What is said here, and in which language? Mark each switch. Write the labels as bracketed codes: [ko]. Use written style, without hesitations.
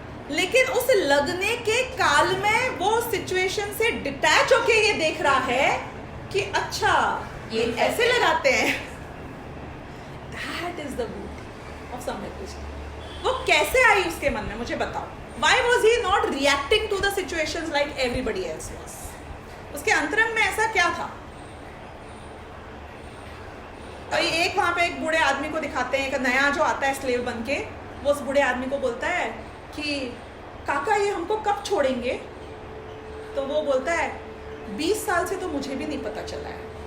[hi] लेकिन उस लगने के काल में वो सिचुएशन से डिटैच होके ये देख रहा है कि अच्छा ये ऐसे लगाते हैं। [en] That is the beauty of सम्यक दृष्टि। [hi] वो कैसे आई उसके मन में, मुझे बताओ। [en] Why was he not reacting to the situations like everybody else was? [hi] उसके अंतरंग में ऐसा क्या था? और एक वहां पे एक बूढ़े आदमी को दिखाते हैं, एक नया जो आता है स्लेव बन के, वो उस बूढ़े आदमी को बोलता है कि काका ये हमको कब छोड़ेंगे? तो वो बोलता है 20 साल से तो मुझे भी नहीं पता चला है।